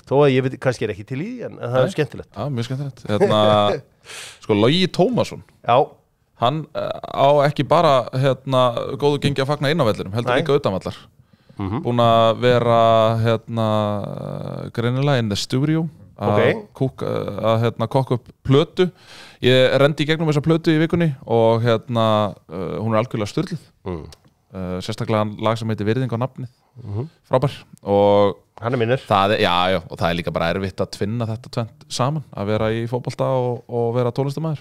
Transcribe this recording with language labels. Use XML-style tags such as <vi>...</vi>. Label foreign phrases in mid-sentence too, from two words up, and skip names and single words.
<is>Þó að ég veit kannski ekki til í því, en það er skemmtilegt. Já, mjög skemmtilegt. Sko, Logi Tómasson. Já. Hann á ekki bara góðu gengi að fagna inn á vellinum, heldur líka utanvallar. Búinn að vera greinilega</is> <en>in the studio</en> <is>að kokka upp plötu. Ég rendi í gegnum þessa plötu í vikunni og hún er algjörlega sturluð. Sérstaklega lag sem heitir Virðing á nafnið. Frábær. Og hann er minnir. Já, og það er líka bara erfitt að tvinna þetta tvennt saman, að vera í fótbolta og vera tónlistarmaður.</is>